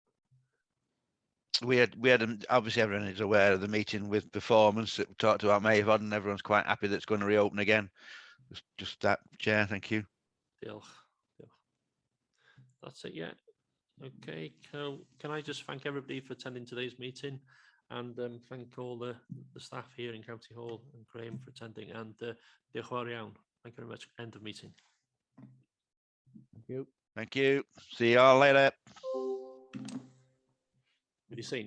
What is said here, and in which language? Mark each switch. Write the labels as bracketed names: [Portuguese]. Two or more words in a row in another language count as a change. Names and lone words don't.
[English] We had obviously everyone is aware of the meeting with performance that we talked about MAVOD, and everyone's quite happy that it's going to reopen again. Just that, Chair. Thank you. Diolch. That's it. Yeah. Okay. Can I just thank everybody for attending today's meeting, and thank all the staff here in County Hall and Graham for attending, and [Welsh] diolch yn fawr iawn. [English] Thank you very much. End of meeting. Thank you. Thank you. See you all later. Have you seen?